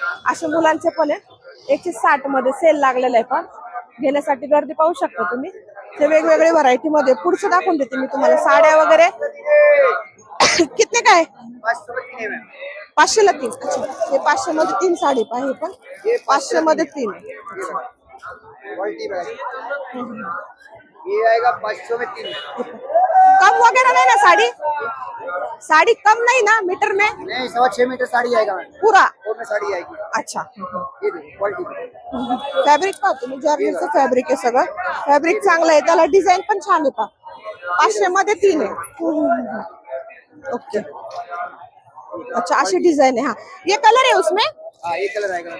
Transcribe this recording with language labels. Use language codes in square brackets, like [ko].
[mr] असे मुलांचे पण आहे 160 मध्ये सेल लागलेला आहे पण घेण्यासाठी गर्दी पाहू शकता तुम्ही. ते वेगवेगळे व्हरायटी मध्ये पुढचं दाखवून देते मी तुम्हाला. साड्या वगैरे कितने काय? 500 ला 3. अच्छा हे 500 मध्ये 3 साडी पाहिजे पण 500 मध्ये 3. [hi] क्वालिटी में ये आएगा 500 में 3. कम वगैरह नहीं ना साड़ी? साड़ी कम नहीं ना मीटर में? नहीं 6.5 मीटर साड़ी आएगा मैम. पूरा? वो में साड़ी आएगी. अच्छा ये देखो क्वालिटी. [mr] फॅब्रिक पहा तुम्ही जर्नीचं फॅब्रिक आहे सगळं. फॅब्रिक चांगलं आहे त्याला डिझाईन पण छान आहे पहा. 500 मध्ये 3 आहे. ओके अच्छा अशी डिझाईन आहे. [hi] हा ये कलर आहे उसमें? हाँ ये कलर आएगा.